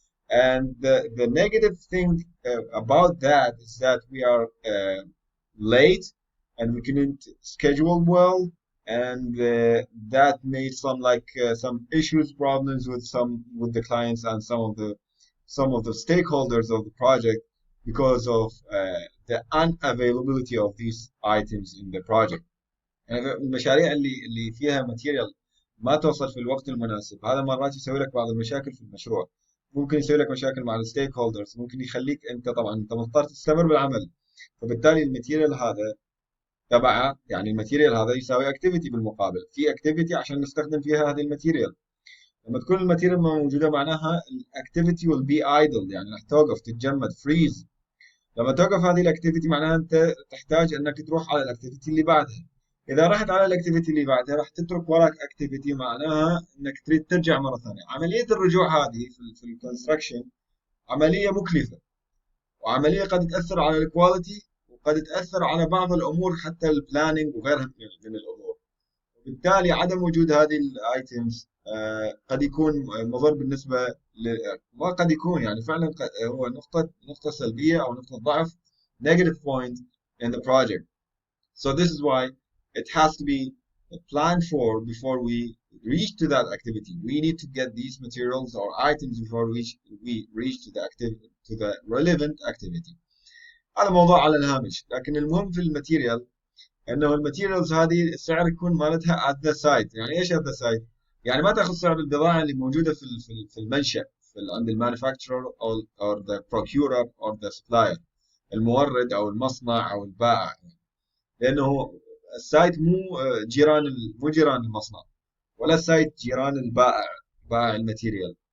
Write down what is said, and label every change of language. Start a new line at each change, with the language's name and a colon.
English: And the negative thing about that is that we are late and we couldn't schedule well, and that made some issues, problems with the clients and some of the stakeholders of the project because of the unavailability of these items in the project.
Arabic: يعني المشاريع اللي فيها ماتيريال ما توصل في الوقت المناسب، هذا مرات يسوي لك بعض المشاكل في المشروع. ممكن يسوي لك مشاكل مع الستيك هولدرز، ممكن يخليك انت طبعا انت مضطر تستمر بالعمل، فبالتالي الماتيريال هذا تبعه يعني الماتيريال هذا يساوي اكتيفيتي بالمقابل، في اكتيفيتي عشان نستخدم فيها هذه الماتيريال. لما تكون الماتيريال ما موجوده معناها الاكتيفيتي
English: will be idle
Arabic: يعني راح توقف تتجمد فريز. لما توقف هذه الاكتيفيتي معناها انت تحتاج انك تروح على الاكتيفيتي اللي بعدها. اذا رحت على الاكتيفيتي اللي بعدها راح تترك وراك اكتيفيتي معناها انك تريد ترجع مره ثانيه. عمليه الرجوع هذه في الكونستراكشن عمليه مكلفه، وعمليه قد تاثر على الكواليتي، وقد تاثر على بعض الامور حتى البلاننج وغيرها من الامور. وبالتالي عدم وجود هذه الايتمز قد يكون مضر بالنسبه ما قد يكون يعني فعلا هو نقطه سلبيه او نقطه ضعف
English: negative point in the project. So this is why it has to be planned for before we reach to that activity. We need to get these materials or items before we reach to the relevant activity.
Arabic: هذا موضوع على الهامش، لكن المهم في الماتيريال انه الماتيريالز هذه السعر يكون مالتها
English: at the site.
Arabic: يعني ايش
English: at the site؟
Arabic: يعني ما تاخذ سعر البضاعه اللي موجوده في المنشأ عند المانيفاكتشرر
English: or the procurer or the supplier،
Arabic: المورد او المصنع او البائع، لانه السايت مو جيران المصنع، ولا السايت جيران بائع الماتيريال.